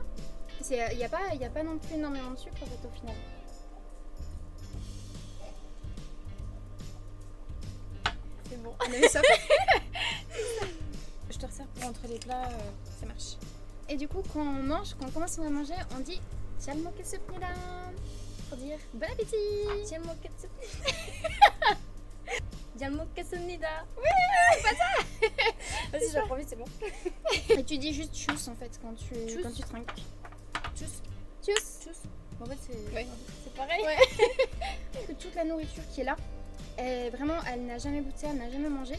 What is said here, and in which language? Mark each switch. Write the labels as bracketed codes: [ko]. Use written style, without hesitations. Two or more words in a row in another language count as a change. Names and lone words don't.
[fr] Il y a pas non plus énormément de sucre en fait au final. C'est bon. On avait ça. Je te resserre pour entre les plats, ça marche. Et du coup quand on mange, quand on commence à manger, on dit [ko] 잘 먹겠습니다 [fr] pour dire bon appétit. [ko] 잘 먹겠습니다. 잘 먹겠습니다. [fr] Oui, pas ça. Vas-y, j'ai vite, c'est bon. Et tu dis juste tchuss en fait quand tu trinques. Tchuss. Tchuss. Tchuss. En fait Ouais. c'est pareil. Ouais. Que toute la nourriture qui est là, vraiment elle n'a jamais goûté, elle n'a jamais mangé.